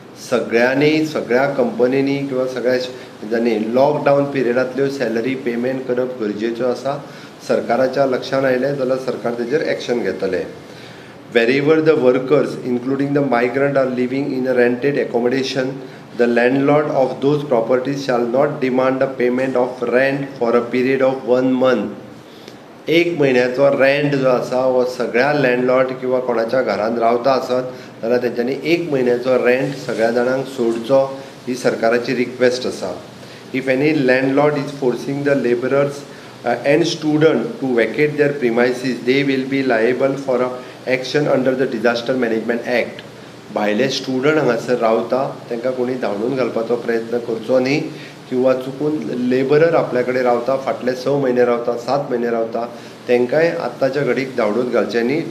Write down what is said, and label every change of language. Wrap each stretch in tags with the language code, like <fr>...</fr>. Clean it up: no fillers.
<kok>सगळ्या कंपनींनी किंवा सगळ्या लॉकडावन पिरियडांतल्यो सॅलरी पेमेंट करप गरजेचो आसा. सरकाराच्या लक्षांत आयलें जाल्यार सरकार तेजेर एक्शन घेतलें.</kok> <en>Wherever the workers, including the migrant, are living in a rented accommodation, the landlord of those properties shall not demand a payment of rent for a period of 1 month.</en> <kok>1 म्हयन्याचो रेंट जो आसा वो सगळ्या लँडलॉर्ड किंवा कोणाच्या घरांत रावता आसत जाल्यार तेंच्यांनी 1 म्हयन्याचो रेंट सगळ्या जाणांक सोडचो ही सरकाराची रिक्वेस्ट आसा.</kok> <en>If any landlord is forcing the labourers and student to vacate their premises, they will be liable for a action under the Disaster Management Act.</en> <kok>भायले स्टुडंट हांगासर रावता तांकां कोणी धांवडून घालपाचो प्रयत्न करचो न्ही, किंवा चुकून लेबरर आपल्या कडेन रावता, फाटले 6 म्हयने रावता, 7 म्हयने रावता, तांकांय आत्ताच्या घडीक धांवडून घालचें न्ही.</kok>